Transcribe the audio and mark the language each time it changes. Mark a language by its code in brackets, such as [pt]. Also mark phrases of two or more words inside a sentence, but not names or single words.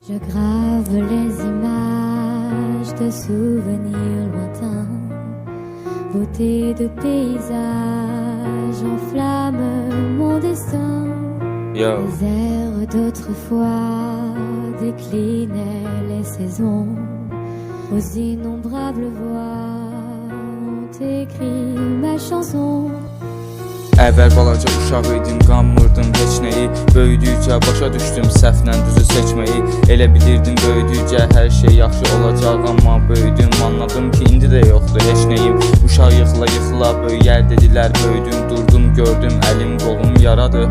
[fr] Je grave les images de souvenirs lointains, beauté de paysage enflamme mon destin. Yo. Les airs d'autrefois déclinaient les saisons, aux innombrables voix ont écrit ma chanson. [az] Əvvəl balaca uşaq idim, qanmırdım heç nəyi. Böyüdükcə başa düşdüm səhvlə düzü seçməyi. Elə bilirdim böyüdükcə hər şey yaxşı olacaq, amma böyüdüm, anladım ki indi də yoxdur heç nəyim. Uşaq yıxıla yıxıla böyüyər dedilər, böyüdüm, durdum, gördüm, əlim qolum yaradı.